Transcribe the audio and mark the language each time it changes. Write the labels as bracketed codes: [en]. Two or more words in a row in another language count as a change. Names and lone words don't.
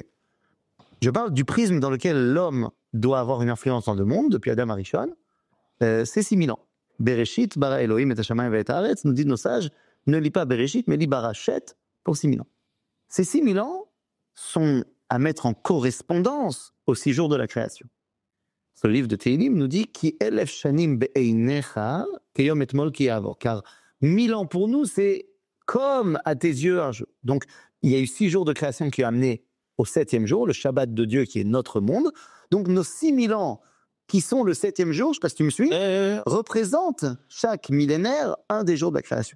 [fr] Je parle du prisme dans lequel l'homme doit avoir une influence dans le monde, depuis [he] אדם הראשון, [fr] c'est 6000 ans. [he] בראשית, ברא אלוקים את השמים ואת הארץ, [fr] nous disent nos sages, ne lis pas Bereshit, mais lis Barachet pour 6000 ans. Ces 6000 ans sont à mettre en correspondance aux 6 jours de la création. Ce livre de Tehillim nous dit [he] כי אלף שנים בעיניך כיום אתמול כי יעבור. [fr] Car 1000 ans pour nous, c'est comme à tes yeux un jour. Donc, il y a eu 6 jours de création qui ont amené au 7e jour, le Shabbat de Dieu qui est notre monde. Donc, nos 6000 ans qui sont le 7e jour, je ne sais pas si tu me suis, représentent chaque millénaire un des jours de la création.